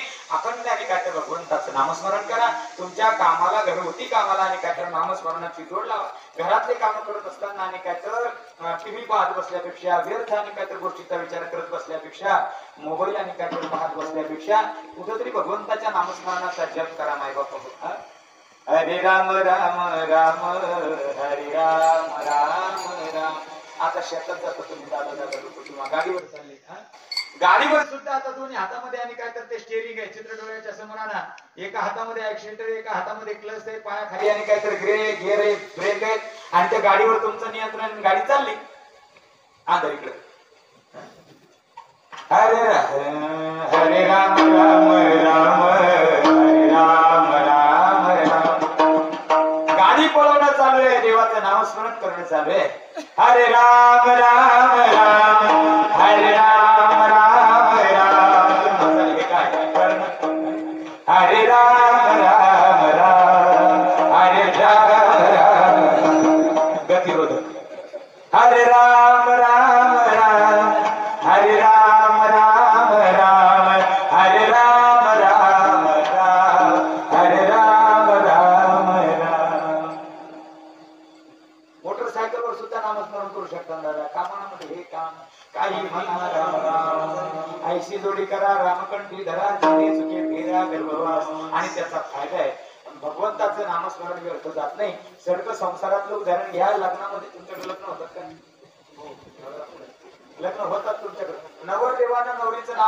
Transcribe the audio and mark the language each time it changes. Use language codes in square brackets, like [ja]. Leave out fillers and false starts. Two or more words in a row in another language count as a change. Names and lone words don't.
[mr] अखंड आणि काय तर भगवंताचं नामस्मरण करा. तुमच्या कामाला घरगुती कामाला आणि काय तर नामस्मरणाची जोड लावा. घरातले काम करत असताना आणि काय तर टीव्ही पाहत बसल्यापेक्षा व्यर्थ आणि काय तर गोष्टीचा विचार करत बसल्यापेक्षा मोबाईल आणि काय तर पाहत बसल्यापेक्षा कुठेतरी भगवंताच्या नामस्मरणाचा जप करा माय बापा. हरे राम राम राम हरे राम राम राम. आता शेतात जातो तुम्ही दादा किंवा गाडीवर चालले गाडीवर सुद्धा आता दोन्ही हातामध्ये आणि काय तर ते स्टेरिंग आहे चित्र डोळ्याच्या समोर आणा. एका हातामध्ये ऍक्सिलेटर एका हातामध्ये क्लच आहे पायाखाली आणि काय तर गिअर आहे ब्रेक आहे आणि त्या गाडीवर तुमचं नियंत्रण गाडी चालली आंध्र इकडे. हरे राम राम राम हरे राम राम राम. गाडी पळवणं चालू आहे देवाचं नामस्मरण करणं चालू आहे. हरे राम राम राम हरे राम राम राम. हरे राम राम राम हरे राम राम. गतिरोधक. हरे राम राम राम हरे राम राम राम हरे राम राम राम हरे राम राम राम. मोटरसायकलवर सुद्धा नामस्मरण करू शकता दादा. कामा लग्नामध्ये हे काम काही म्हणा राम राम ऐशी जोडी करा रामकंठी धरा जिथे चुके फेरा गर्भवास आणि त्याचा फायदा आहे भगवंताचं नामस्मरण व्यर्थ जात नाही सडक संसारातलं उदाहरण घ्या लग्नामध्ये तुमच्याकडे लग्न होतात का लग्न होतात तुमच्याकडे नवरदेवानं नवरीचं नाव